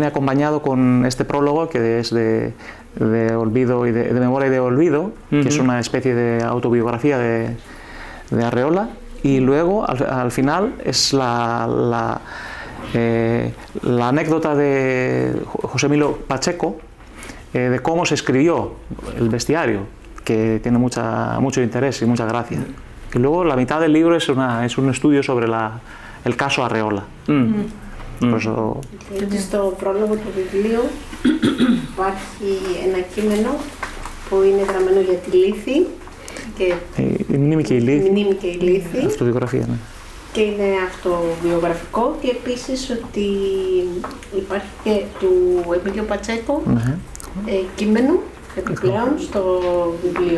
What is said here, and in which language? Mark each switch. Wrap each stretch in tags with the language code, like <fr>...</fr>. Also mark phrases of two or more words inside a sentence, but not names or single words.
<es>acompañado con este prólogo que es de olvido y de memoria y de olvido, que es una especie de autobiografía de Arreola, y luego al final es la anécdota de José Emilio Pacheco de cómo se escribió el bestiario, que tiene mucho interés y mucha gracia. Y luego la mitad del libro es un estudio sobre el caso Arreola.</es> <el>Στο πρόλογο του βιβλίου υπάρχει ένα κείμενο που είναι γραμμένο για τη Λύθη. Η μνήμη και η Λύθη. Αυτοβιογραφία, ναι. Και είναι αυτοβιογραφικό και επίσης ότι υπάρχει και του Εμίλιο Πατσέκο κείμενο επιπλέον στο βιβλίο.</el>